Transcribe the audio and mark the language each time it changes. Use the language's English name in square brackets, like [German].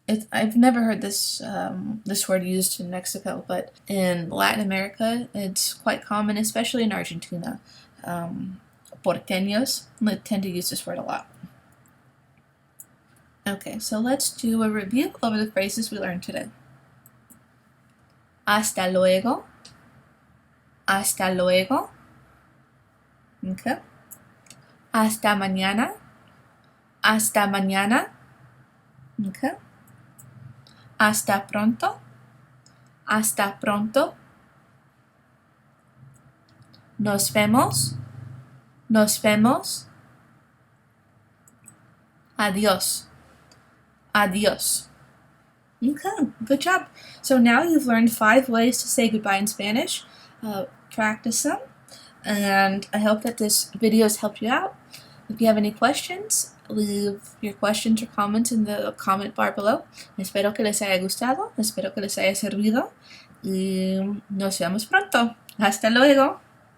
[English] I've never heard this word used in Mexico, but in Latin America, it's quite common, especially in Argentina. Porteños tend to use this word a lot. Okay, so let's do a review of the phrases we learned today. [Spanish] Hasta luego. Hasta luego. [English] Okay. [Spanish] Hasta mañana. Hasta mañana. [English] Okay. [Spanish] Hasta pronto. Hasta pronto. Nos vemos. Nos vemos. Adios. Adios. [English] Okay, good job. So now you've learned 5 ways to say goodbye in Spanish. Practice them. And I hope that this video has helped you out. If you have any questions, leave your questions or comments in the comment bar below. [Spanish] Espero que les haya gustado, espero que les haya servido y nos vemos pronto. Hasta luego.